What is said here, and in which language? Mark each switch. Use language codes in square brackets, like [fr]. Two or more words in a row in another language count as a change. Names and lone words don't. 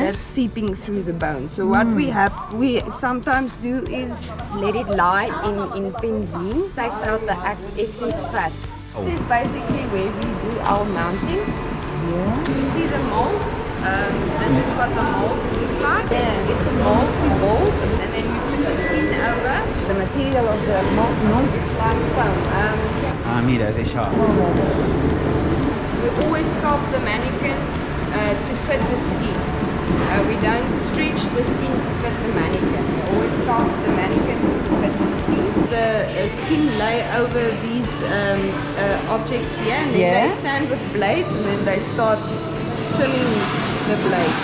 [en] That's seeping through the bone. So what we sometimes do is let it lie in benzene, takes out the excess fat. This is basically where we do our mounting. You see the mold? This is what the mold looks like. It's a mold we mold, and then we put the skin over. The material of the mold, it's like foam. [ca] Mira, és això. [en] We always sculpt the mannequin to fit the skin. We don't stretch the skin to fit the mannequin. We always sculpt the mannequin to fit the skin. The skin lay over these objects here, and then they stand with blades, and then they start trimming the blades.